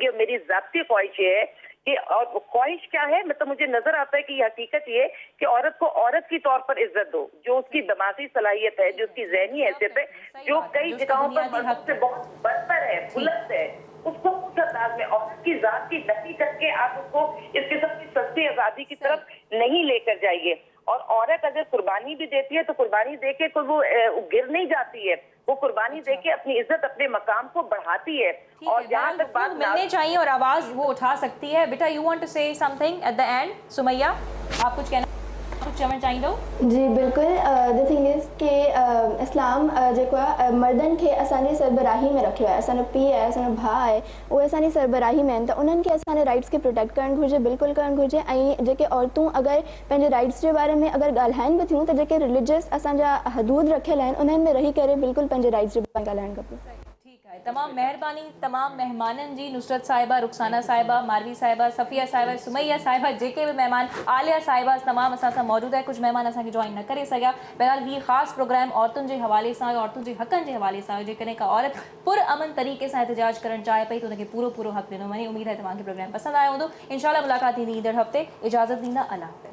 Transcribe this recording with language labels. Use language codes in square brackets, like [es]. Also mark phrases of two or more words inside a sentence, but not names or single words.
[ur] اور میری ذاتی خواہش یہ ہے کہ، اور خواہش کیا ہے، مطلب مجھے نظر آتا ہے کہ یہ حقیقت یہ کہ عورت کو عورت کی طور پر عزت دو، جو اس کی دماغی صلاحیت ہے، جو اس کی ذہنی حیثیت ہے، جو کئی جگہوں پر مردوں سے بہت بدتر ہے، بلند ہے، اس کو اس انداز میں عورت کی ذات کی نفی کر کے آپ اس کو اس قسم کی سستی آزادی کی طرف نہیں لے کر جائیے. اور عورت اگر قربانی بھی دیتی ہے تو قربانی دے کے کوئی وہ گر نہیں جاتی ہے، وہ قربانی دے کے اپنی عزت اپنے مقام کو بڑھاتی ہے. اور جہاں تک بات ملنے چاہیے اور آواز وہ اٹھا سکتی ہے۔ بیٹا [en] you want to say something at the end? [ur] سمیہ آپ کچھ کہنا [sd] चवणु चाहींदो? [ur] جی بالکل. [en] the thing is [sd] कि इस्लाम जेको आहे मर्दनि खे असांजी सरबराही में रखियो आहे, असांजो पीउ आहे, असांजो भाउ आहे, उहे असांजी सरबराही में आहिनि, त उन्हनि खे असांजे राइट्स खे प्रोटेक्ट करणु घुरिजे, बिल्कुलु करणु घुरिजे। ऐं जेके औरतूं अगरि पंहिंजे राइट्स जे बारे में अगरि ॻाल्हाइनि बि थियूं त जेके रिलीजियस असांजा हदूद रखियल आहिनि उन्हनि में रही करे बिल्कुलु पंहिंजे राइट्स जे बारे में ॻाल्हाइणु खपे। तमाम मेहरबानी तमाम मेहमाननि जी, नुसरत साहिबा, रुखसाना साहिबा, मारवी साहिबा, सफ़िया साहिबा, सुमैया साहिबा, जेके भी मेहमान, आलिया साहिबा तमाम असां सां मौजूद है। कुछ मेहमान असांखे जॉइन न करे सघिया। बहरहाल ही ख़ासि प्रोग्राम औरतुनि जे हवाले सां, औरतुनि जे हक़नि जे हवाले सां, जेकॾहिं का औरत पुरअमन तरीक़े सां एहतिजाज करणु चाहे पई त उनखे पूरो पूरो हक़ ॾिनो वञे। उमेद है तव्हांखे प्रोग्राम पसंदि आयो हूंदो। इंशाल्लाह मुलाक़ात थींदी ईंदड़ हफ़्ते। इजाज़त ॾींदा, अल्लाह हाफ़िज़।